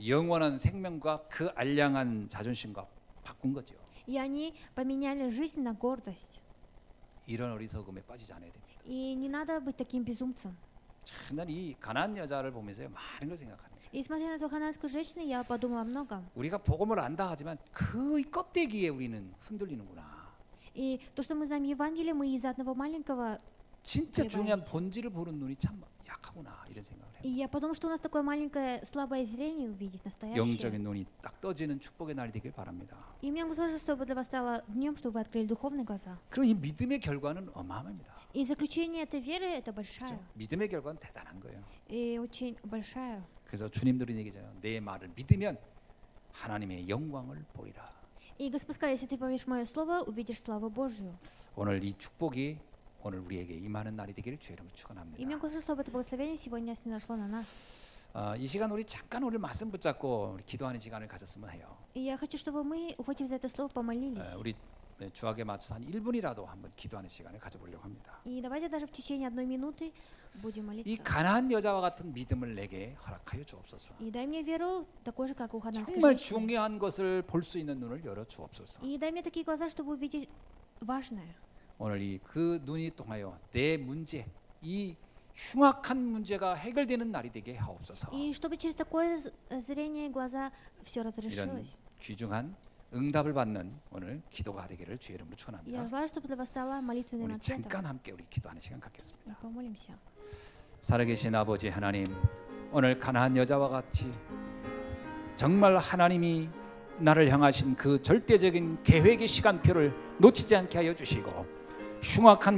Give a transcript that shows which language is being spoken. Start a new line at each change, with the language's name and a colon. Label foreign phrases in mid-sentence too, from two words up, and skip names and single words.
Korean: 영원한 생명과 그 알량한 자존심과 바꾼 거죠.
Russian: И они поменяли жизнь на гордость.
Korean: 이런 어리석음에 빠지지 않아야 됩니다.
Russian: И не надо быть таким безумцем.
Korean: 참 난 이 가나안 여자를 보면서 많은 걸 생각합니다.
Russian: И смотря на эту ханаанскую женщину, я подумала о многом.
Korean: 우리가 복음을 안다 하지만 그 껍데기에 우리는 흔들리는구나.
Russian: И то, что мы знаем Евангелие, мы из-за одного маленького.
Korean: 진짜 중요한 대박이었어요. 본질을 보는 눈이 참 약하구나 이런 생각을
Russian: И
Korean: 해요.
Russian: я подумала, что у нас такое маленькое слабое зрение увидеть настоящее.
Korean: 영적인 눈이 딱 떠지는 축복의 날이 되길 바랍니다.
Russian: И мне Господь, чтобы для вас стало днем, чтобы вы открыли духовные глаза.
Korean: 그럼 이 믿음의 결과는 어마어마합니다.
Russian: И заключение этой веры это
Korean: 그렇죠?
Russian: большая.
Korean: 믿음의 결과는 대단한 거예요.
Russian: И очень большая.
Korean: 그래서 주님들이 얘기잖아요. 내 말을 믿으면 하나님의 영광을 보리라.
Russian: И Господь сказал, если ты поверишь в мое слово, увидишь славу Божью.
Korean: 오늘 이 축복이 오늘 우리에게 임하는 날이 되기를 주의 이름으로
Russian: И
Korean: 축원합니다.
Russian: мне Господь, чтобы это благословение сегодня снизошло на нас.
Korean: 이 시간 우리 잠깐 오늘 말씀 붙잡고 우리 기도하는 시간을 가졌으면 해요.
Russian: И я хочу, чтобы мы, ухватив за это слово, помолились.
Korean: 우리 주학에 맞춰서 한 1분이라도 한번 기도하는 시간을 가져보려고 합니다.
Russian: И давайте даже в течение 1 минуты будем
Korean: 이
Russian: молиться.
Korean: 가나안 여자와 같은 믿음을 내게 허락하여 주옵소서.
Russian: И дай мне веру, такой же, как у ханаанской
Korean: 정말
Russian: женщины.
Korean: 중요한 것을 볼 수 있는 눈을 열어 주옵소서.
Russian: И дай мне такие глаза, чтобы увидеть важное.
Korean: 오늘 이 그 눈이 통하여 내 문제, 이 흉악한 문제가 해결되는 날이 되게 하옵소서.
Russian: И чтобы через такое зрение глаза все
Korean: 이런
Russian: разрешилось.
Korean: 귀중한 응답을 받는 오늘 기도가 되기를 주의 이름으로
Russian: Я
Korean: 축원합니다.
Russian: желаю, чтобы для вас стало молитвенным
Korean: 우리
Russian: ответом.
Korean: 잠깐 함께 우리 기도하는 시간
Russian: И
Korean: 갖겠습니다.
Russian: помолимся.
Korean: 살아계신 아버지 하나님, 오늘 가나안 여자와 같이 정말 하나님이 나를 향하신 그 절대적인 계획의 시간표를 놓치지 않게 하여 주시고 흉악한